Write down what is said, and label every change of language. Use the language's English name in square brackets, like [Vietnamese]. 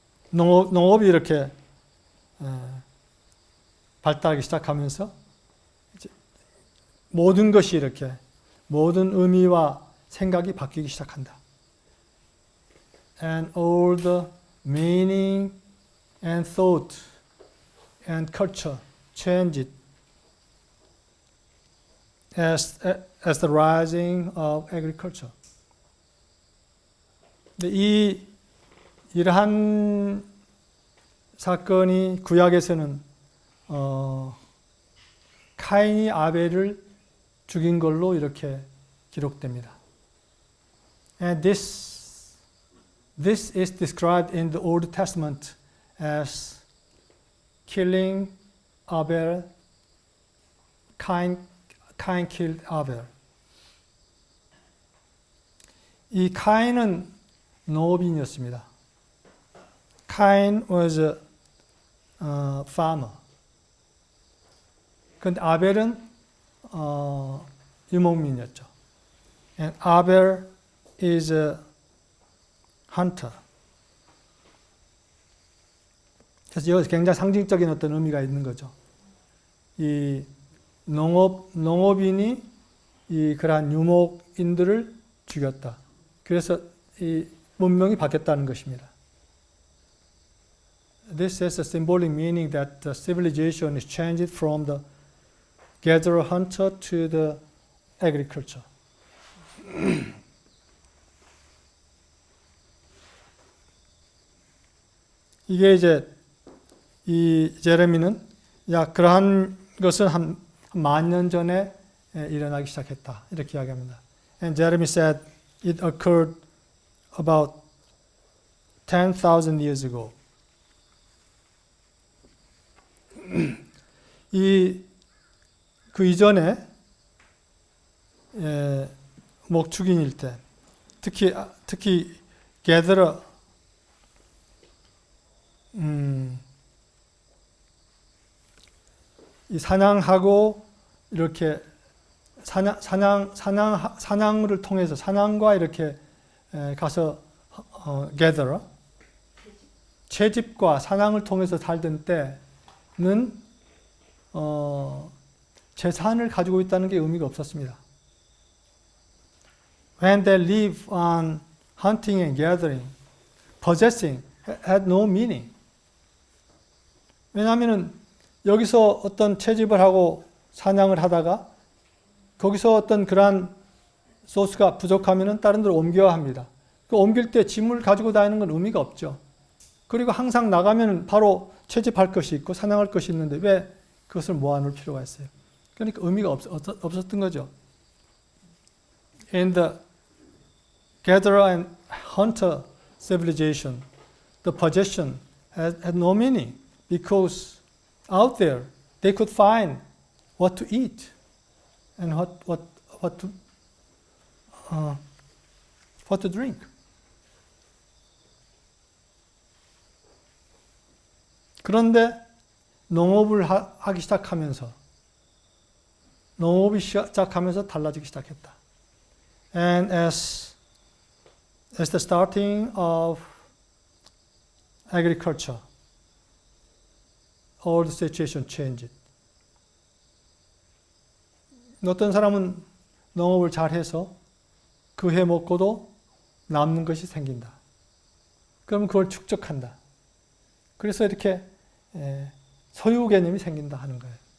[Korean] 농업이 이렇게 발달하기 시작하면서 모든 것이 이렇게 모든 의미와 생각이 바뀌기 시작한다. [English] And all the meaning and thought and culture changed as the rising of agriculture. [Korean] 이러한 사건이 구약에서는 카인이 아벨을 죽인 걸로 이렇게 기록됩니다. [English] And this is described in the Old Testament as killing Abel. Cain killed Abel. [Korean] 이 카인은 농업인이었습니다. [English] Cain was a farmer. [Korean] 그런데 아벨은 유목민이었죠. [English] And Abel is a hunter. [Korean] 그래서 여기서 굉장히 상징적인 어떤 의미가 있는 거죠. 이 농업인이 이 그러한 유목인들을 죽였다. 그래서 이 문명이 바뀌었다는 것입니다. [English] This has a symbolic meaning that the civilization is changed from the gatherer hunter to the agriculture. [Korean] 이게 이제 이 제레미는 그러한 것은 한 10,000년 전에 일어나기 시작했다. 이렇게 이야기합니다. [English] And Jeremy said it occurred about 10,000 years ago. [Korean] 그 이전에 목축인일 때, 특히 gatherer, 이 사냥하고 이렇게 사냥을 통해서 사냥과 이렇게 가서 gatherer, 채집과 사냥을 통해서 살던 때는 재산을 가지고 있다는 게 의미가 없었습니다. [English] When they live on hunting and gathering, possessing had no meaning. [Korean] 왜냐하면 여기서 어떤 채집을 하고 사냥을 하다가 거기서 어떤 그러한 소스가 부족하면 다른 데로 옮겨야 합니다. 그 옮길 때 짐을 가지고 다니는 건 의미가 없죠. 그리고 항상 나가면 바로 채집할 것이 있고 사냥할 것이 있는데 왜 그것을 모아놓을 필요가 있어요? 그러니까 의미가 없었던 거죠. [English] In the gatherer and hunter civilization, the possession had no meaning because out there they could find what to eat and what to drink. [Korean] 그런데 농업을 하기 시작하면서 달라지기 시작했다. [English] And as the starting of agriculture, all the situation changed. [Korean] 어떤 사람은 농업을 잘해서 그 해 먹고도 남는 것이 생긴다. 그럼 그걸 축적한다. 그래서 이렇게 소유 개념이 생긴다 하는 거예요.